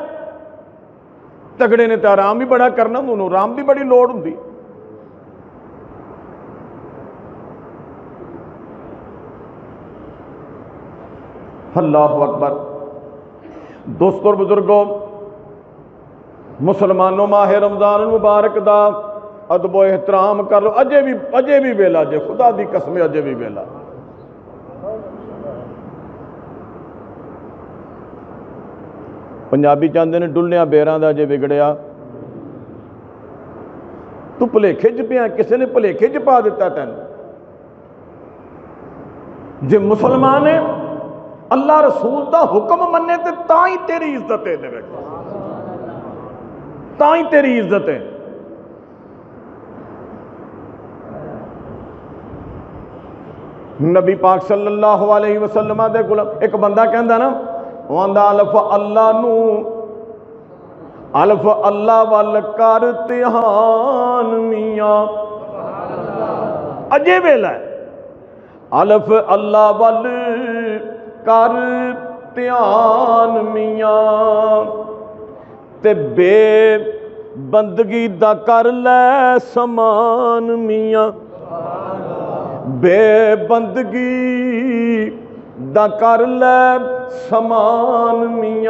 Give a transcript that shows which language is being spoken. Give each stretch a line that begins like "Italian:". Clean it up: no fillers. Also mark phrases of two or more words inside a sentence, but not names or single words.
Punjabi: تگڑے نے تو آرام بھی بڑا کرنا، انہوں نے آرام کی بڑی لوڑ ہوندی.
Arabic: الله أكبر.
Punjabi: دوستو بزرگو مسلمانو ماہ رمضان مبارک دا ادب و احترام کر لو. اجے بھی ویلا جے خدا دی قسم اجے بھی ویلا۔ پنجابی چاہتے ہیں ڈلیا بیراں دا جے بگڑیا. تو بھلیکھے چ پیا، کسی نے بھلیکھے چ پا دتا تین. جے مسلمان ہے اللہ رسول کا حکم منے تو تاں ہی تیری عزت ہے، تاں ہی تیری عزت ہے. نبی پاک
Arabic: صلى الله عليه وسلم
Punjabi: دے کول ایک بندہ کہندا نا، وہ آندا الف اللہ نوں الف اللہ ول کر دھیان میاں، اجے ویلا الف اللہ ول کر دھیان میاں، تے بے بندگی دا کر لے سامان میاں، بےبندگی دا کر لے سامان میاں.